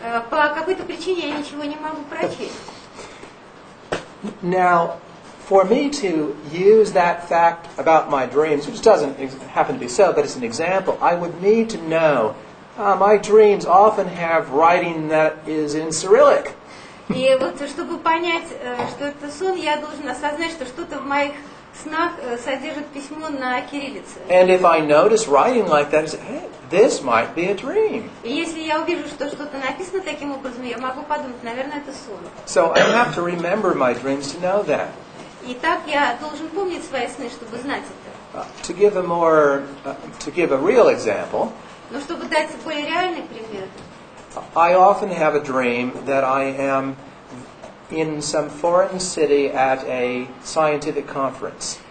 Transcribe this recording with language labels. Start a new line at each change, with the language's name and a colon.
Russian: По какой-то причине я ничего не могу прочесть.
English: Now, for me to use that fact about my dreams, which doesn't happen to be so, but it's an example, I would need to know my dreams often have writing that is in Cyrillic.
Russian: И вот, чтобы понять, что это сон, я должен осознать, что что-то в моих снах содержит письмо на кириллице.
English: And if I notice writing like that, I say, hey, this might be a dream.
Russian: И если я увижу, что что-то написано таким образом, я могу подумать, наверное, это сон.
English: So I have to remember my dreams to know that.
Russian: И так я должен помнить свои сны, чтобы знать это.
English: To give a real example.
Russian: Но чтобы дать более реальный пример.
English: I often have a dream that I am in some foreign city at a scientific conference.